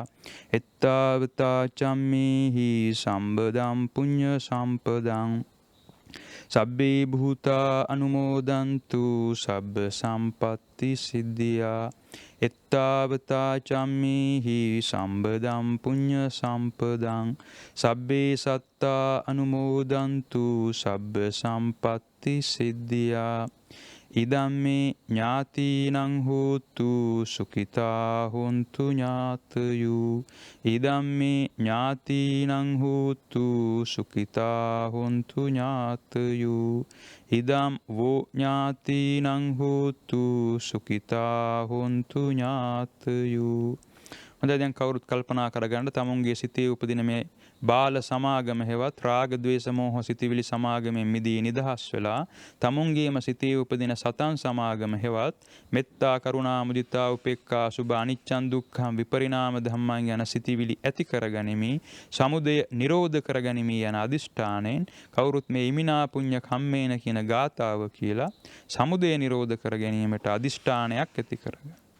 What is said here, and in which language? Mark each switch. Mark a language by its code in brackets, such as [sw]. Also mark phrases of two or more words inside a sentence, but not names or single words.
[pi] එත්තාවතා චම්මේහි සම්බදම් පුඤ්ඤ සම්පදං සබ්බේ භූතා අනුමෝදන්තු සබ්බ සම්පatti සිද්ධියා. එත්තාවතා චම්මේහි සම්බදම් පුඤ්ඤ සම්පදං සබ්බේ සත්තා අනුමෝදන්තු සබ්බ සම්පatti සිද්ධියා. ඉදම්මේ ඥාතිනං හෝතු සුඛිතා හොන්තු ඥාතයෝ. ඉදම්මේ ඥාතිනං හෝතු සුඛිතා හොන්තු ඥාතයෝ. ඉදම් වෝ ඥාතිනං හෝතු සුඛිතා හොන්තු ඥාතයෝ. [si] හොඳයි, දැන් කවුරුත් කල්පනා කරගන්න තමුන්ගේ සිතේ උපදින මේ බාල සමාගම හෙවත් රාග ද්වේෂ මෝහ සිතිවිලි සමාගමෙන් මිදී නිදහස් වෙලා තමුන්ගේම සිතේ උපදින සතන් සමාගම හෙවත් [pi] මෙත්තා කරුණා මුදිතා උපේක්ඛා සුභ අනිච්චං දුක්ඛං විපරිණාම ධම්මං [si] යන සිතිවිලි ඇති කරගනිමි, සමුදය නිරෝධ කරගනිමි යන අදිෂ්ඨාණයෙන් කවුරුත් මේ [pi] ඉමිනා පුඤ්ඤ කම්මේන [si] කියන ගාථාව කියලා සමුදය නිරෝධ කර ගැනීමට අදිෂ්ඨානයක් ඇති කරගන්න.